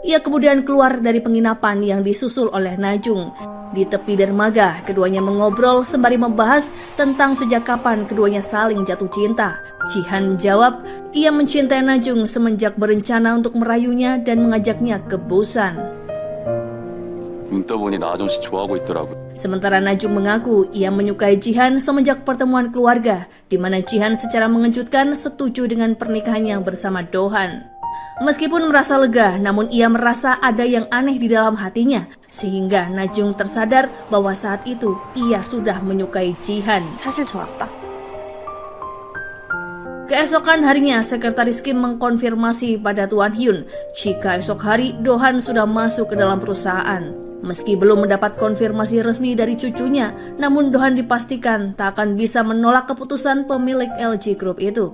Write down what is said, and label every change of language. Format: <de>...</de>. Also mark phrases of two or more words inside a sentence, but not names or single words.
<id>Ia kemudian keluar dari penginapan yang disusul oleh Najung. Di tepi dermaga, keduanya mengobrol sembari membahas tentang sejak kapan keduanya saling jatuh cinta. Jihan menjawab, ia mencintai Najung semenjak berencana untuk merayunya dan mengajaknya ke Busan.</id> <ko>눈 떠보니 나 아저씨 좋아하고 있더라고.</ko> <id>Sementara Najung mengaku ia menyukai Jihan semenjak pertemuan keluarga, di mana Jihan secara mengejutkan setuju dengan pernikahannya bersama Dohan. Meskipun merasa lega, namun ia merasa ada yang aneh di dalam hatinya, sehingga Najung tersadar bahwa saat itu ia sudah menyukai Jihan.</id> <ko>사실 좋았다.</ko> <id>Keesokan harinya, Sekretaris Kim mengkonfirmasi pada Tuan Hyun jika esok hari Dohan sudah masuk ke dalam perusahaan. Meski belum mendapat konfirmasi resmi dari cucunya, namun Dohan dipastikan tak akan bisa menolak keputusan pemilik LG Group itu.</id>